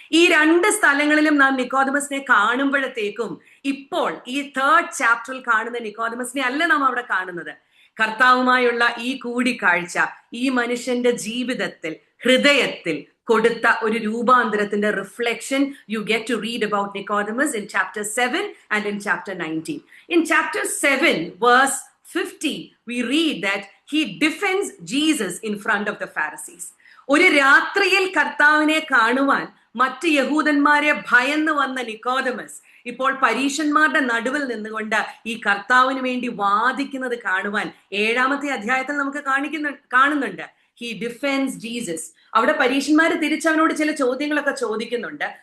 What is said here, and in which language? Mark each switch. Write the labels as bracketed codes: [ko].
[ml] ഈ 2 സ്ഥലങ്ങളിലും നാം നിക്കോദമസിനെ കാണുമ്പോഴത്തേക്കും ഇപ്പോൾ ഈ 3rd ചാപ്റ്ററിൽ കാണുന്ന നിക്കോദമസിനെ അല്ല നാം അവിടെ കാണുന്നത്. കർത്താവുമായുള്ള ഈ കൂടിക്കാഴ്ച ഈ മനുഷ്യന്റെ ജീവിതത്തിൽ, ഹൃദയത്തിൽ കൊടുത്ത ഒരു രൂപാന്തരത്തിന്റെ [en] Reflection you get to read about Nicodemus in chapter 7 and in chapter 19. In chapter 7 verse 50 we read that he defends Jesus in front of the Pharisees. [ml] ഒരു രാത്രിയിൽ കർത്താവിനെ കാണുവാൻ മറ്റ് യഹൂദന്മാരെ ഭയന്ന് വന്ന നിക്കോദമസ് ഇപ്പോൾ പരീശന്മാരുടെ നടുവിൽ നിന്നുകൊണ്ട് ഈ കർത്താവിന് വേണ്ടി വാദിക്കുന്നത് കാണുവാൻ 7ാമത്തെ അധ്യായത്തിൽ നമുക്ക് കാണുന്നുണ്ട്. [en] He defends Jesus. [ml] അവിടെ പരീശന്മാര് തിരിച്ചവനോട് ചില ചോദ്യങ്ങളൊക്കെ ചോദിക്കുന്നുണ്ട്.